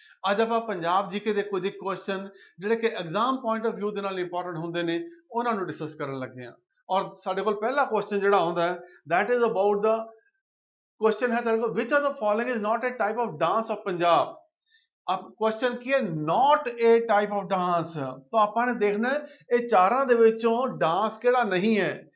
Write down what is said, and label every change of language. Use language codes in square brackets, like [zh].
[pa] ਅੱਜ ਆਪਾਂ ਪੰਜਾਬ ਜੀਕੇ ਦੇ ਕੁਝ ਕੁਐਸਚਨ ਜਿਹੜੇ ਕਿ ਐਗਜ਼ਾਮ ਪੁਆਇੰਟ ਆਫ View ਦੇ ਨਾਲ ਇੰਪੋਰਟੈਂਟ ਹੁੰਦੇ ਨੇ ਉਹਨਾਂ ਨੂੰ ਡਿਸਕਸ ਕਰਨ ਲੱਗੇ ਹਾਂ। ਔਰ ਸਾਡੇ ਕੋਲ ਪਹਿਲਾ ਕੁਐਸਚਨ ਜਿਹੜਾ ਆਉਂਦਾ ਹੈ [en] that is about the question [pa] ਹੈ ਸਾਡੇ ਕੋਲ [en] which of the following is not a type of dance of Punjab। [hi] अब क्वेश्चन की है not a type of dance, तो [pa] ਆਪਾਂ ਨੇ ਦੇਖਣਾ ਇਹ ਚਾਰਾਂ ਦੇ ਵਿੱਚੋਂ ਡਾਂਸ ਕਿਹੜਾ ਨਹੀਂ ਹੈ।